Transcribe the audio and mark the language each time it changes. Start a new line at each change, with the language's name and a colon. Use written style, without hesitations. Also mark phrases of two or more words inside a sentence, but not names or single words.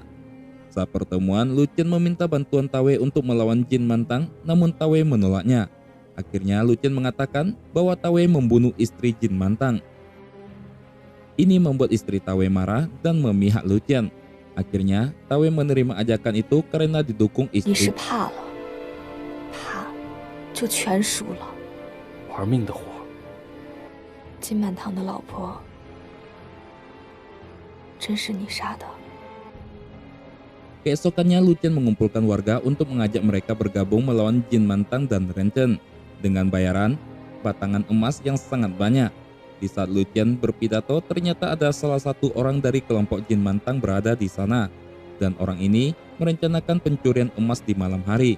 Indonesian: Saat pertemuan, Lucian meminta bantuan Tawei untuk melawan Jin Mantang, namun Tawei menolaknya. Akhirnya Lucian mengatakan bahwa Tawei membunuh istri Jin Mantang. Ini membuat istri Tawei marah dan memihak Lucian. Akhirnya Tawei menerima ajakan itu karena didukung
Chinese: 你是
Indonesian: istri.
Chinese: 怕了，怕就全输了。玩命的活。金满堂的老婆，真是你杀的？
Indonesian: Keesokannya Lucian mengumpulkan warga untuk mengajak mereka bergabung melawan Jin Mantang dan Ren Chen dengan bayaran batangan emas yang sangat banyak. Di saat Lucian berpidato, ternyata ada salah satu orang dari kelompok Jin Mantang berada di sana, dan orang ini merencanakan pencurian emas di malam hari.